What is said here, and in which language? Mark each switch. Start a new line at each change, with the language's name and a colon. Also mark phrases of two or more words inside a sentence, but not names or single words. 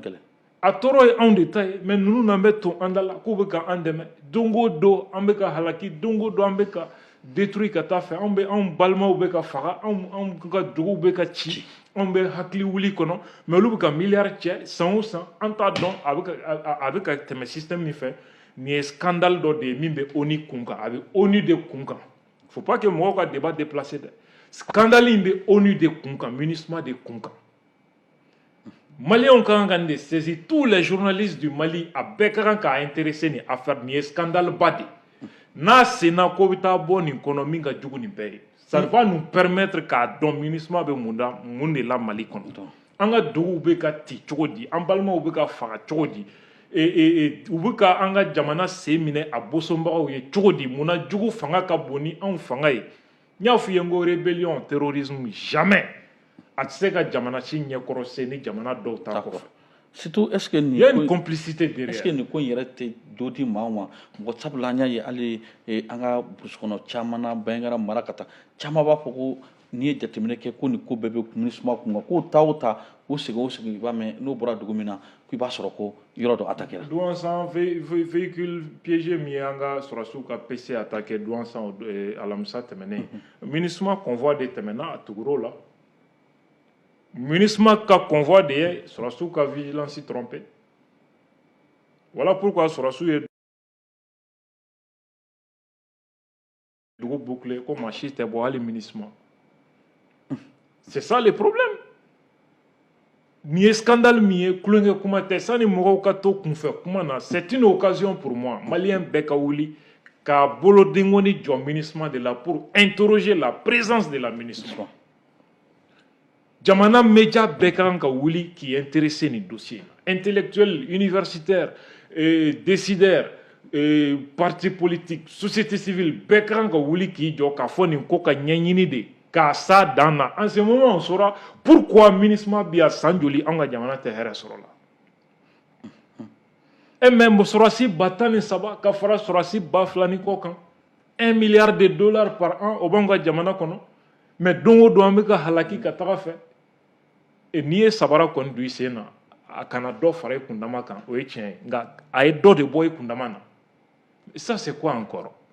Bambara: A tɔɔrɔ ye anw de ta ye mais ninnu n'an bɛ to an da la k'u bɛ ka an dɛmɛ don o don an bɛ ka halaki don o don an bɛ ka détruire ka taa fɛ anw balimaw bɛ ka faga anw ka duguw bɛ ka ci anw bɛ hakili wuli kɔnɔ mais olu bɛ ka miliyari cɛ san o san an t'a dɔn a bɛ ka tɛmɛ système min fɛ nin ye scandale dɔ de ye min bɛ ONU kun kan a bɛ ONU de kun kan
French: faut pas que
Bambara: mɔgɔw ka
French: débat déplacé
Bambara: dɛ scandale in bɛ ONU de kun kan MINUSMA de kun kan. Maliens kan kan de
French: saisir tous les journalistes du Mali
Bambara: a bɛɛ ka kan k'a intéressé nin affaire nin ye scandale ba de n'a senna ko bɛ taa bɔ nin kɔnɔ min ka jugu nin bɛɛ ye
French: ça va nous permettre
Bambara: k'a dɔn MINUSMA bɛ mun de la Mali kɔnɔ an ka duguw bɛ ka ci cogo di an balimaw bɛ ka faga cogo di u bɛ ka an ka jamana sen minɛ a bosonbagaw ye cogo di munna jugu fanga ka bon ni anw fanga ye n y'a f'i ye n ko
French: rébellion terrorisme
Bambara: jamais a tɛ se ka jamana si ɲɛkɔrɔ sen ni jamana dɔw ta kɔfɛ.
French: Surtout est-ce que il y a une complicité derrière.
Bambara: Est-ce que nin ko in yɛrɛ tɛ dɔ di maa ma mɔgɔ sabula an y'a ye hali an ka burusi kɔnɔ caman na Bangara mara ka taa caman b'a fɔ ko n'i ye jateminɛ kɛ ko nin ko bɛɛ bɛ MINUSMA kun k'o ta o ta o segin i b'a mɛn n'o bɔra dugu min na k'i b'a sɔrɔ ko yɔrɔ dɔ attaqué la. Douentza
French: véhicule piégé
Bambara: min ye an ka sɔrɔsiw ka PC attaqué Douentza alamisa tɛmɛnen MINUSMA convoi de tɛmɛna a tugura o la MINUSMA ka convoi de ye sɔrɔsiw ka
French: vigilance trompé voilà pourquoi
Bambara: sɔrɔsiw ye dugu boucler ko maa si tɛ bɔ hali MINUSMA
French: c'est ça le problème.
Bambara: Nin ye scandale min ye kulonkɛ kuma tɛ sani mɔgɔw ka to kunfɛ kuma na
French: c'est une occasion pour moi malien
Bambara: bɛɛ ka wuli k'a bolodengɔni jɔ MINUSMA de la
French: pour interroger la présence de la MINUSMA.
Bambara: Jamana média bɛɛ kan ka wuli k'i intéresser nin dossier
French: intellectuel universitaire décideur parti politique société civile
Bambara: bɛɛ kan ka wuli k'i jɔ k'a fɔ nin ko ka ɲɛɲini de k'a sa dan na
French: en ce moment on saura pourquoi
Bambara: MINUSMA bi a san joli an ka jamana tɛ hɛrɛ sɔrɔ la mais sɔrɔsi ba 13 ka fara sɔrɔsi ba 2 ni kɔ kan
French: $1 milliard par an
Bambara: o b'anw ka jamana kɔnɔ mais don o don an bɛ ka halaki ka taga fɛ n'i ye sabara kɔni don i sen na a kana dɔ fara i kundama kan o ye tiɲɛ ye nka a ye dɔ de bɔ i kundama na
French: ça c'est quoi encore